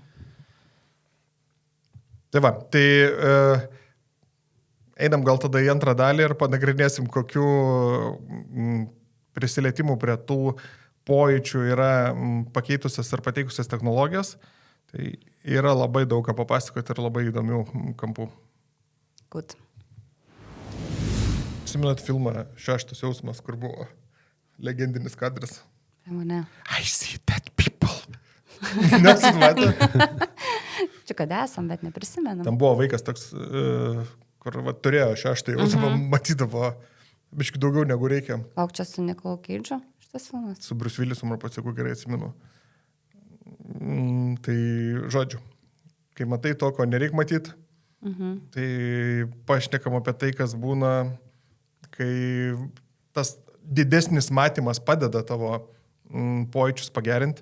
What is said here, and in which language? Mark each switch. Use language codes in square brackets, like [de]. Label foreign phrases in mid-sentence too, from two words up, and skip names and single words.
[lt] Tai va, einam gal tada į antrą dalį ir panagrinėsim, kokiu prisilietimų prie tų pojūčių yra pakeitusias ir pateikusias technologijas. Tai yra labai daug ką papasakoti ir labai įdomių kampų. [en] Good. [lt] Simenat filmą Šeštas jausmas, kur buvo legendinis kadras? Mane. [en] I see dead people. [lt] Nesimatė. Čia kad esam, bet neprisimenam. Tam buvo vaikas toks, kur turėjo šeštą jausmą, matydavo biškai daugiau negu reikia. Lauk, čia su Nikolu Keidžu šitas filmas? Su Bruce Willisu, man pasiekų gerai atsimenu. Tai žodžiu, kai matai to, ko nereik matyti, tai pašnekam apie tai, kas būna, kai tas didesnis matymas padeda tavo pojūčius pagerinti.